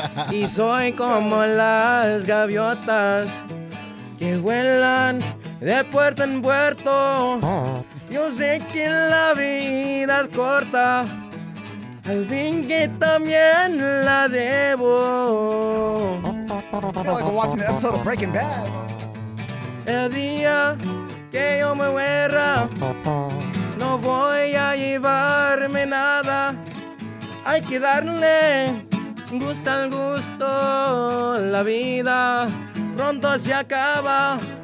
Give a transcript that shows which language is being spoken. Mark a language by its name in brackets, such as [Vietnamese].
[Spanish] Y soy como las gaviotas que vuelan de puerto en puerto. Yo sé que la vida es corta, al fin que también la debo. [English] I feel like I'm watching an episode of Breaking Bad. [Spanish] El día que yo me muera, no voy a llevarme nada. Hay que darle gusto al gusto. La vida pronto se acaba.